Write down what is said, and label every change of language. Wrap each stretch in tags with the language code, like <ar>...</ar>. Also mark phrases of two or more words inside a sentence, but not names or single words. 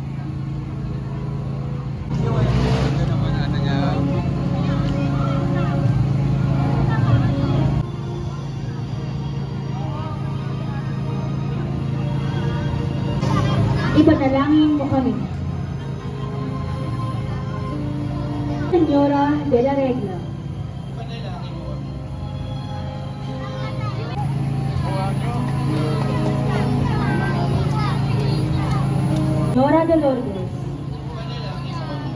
<tl>Ito naman, ano niya? Ipanalangin mo kami.</tl> <es>Señora de la Regla.</es> <tl>Panalangin mo kami.</tl> <es>Señora de Lourdes.</es> <tl>Panalangin mo kami.</tl>